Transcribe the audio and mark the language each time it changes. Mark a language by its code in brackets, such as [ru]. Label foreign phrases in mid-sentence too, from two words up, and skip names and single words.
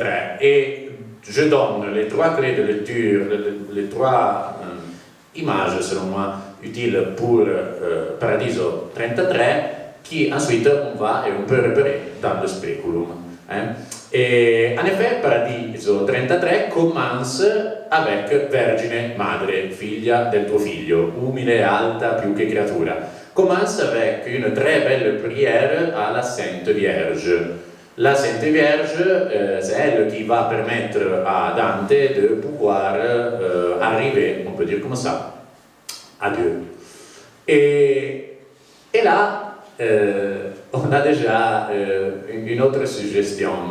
[fr] Et je donne les trois clés de lecture, les trois images, selon moi, utiles pour Paradiso 33, qui ensuite on peut repérer dans le speculum. Et en effet, Paradiso 33 commence avec [it] Vergine Madre, figlia del tuo figlio, umile e alta più che creatura. [fr] Commence avec une très belle prière à la Sainte Vierge. La Sainte Vierge, c'est elle qui va permettre à Dante de pouvoir arriver, on peut dire comme ça, à Dieu. Et là, on a déjà une autre suggestion, non?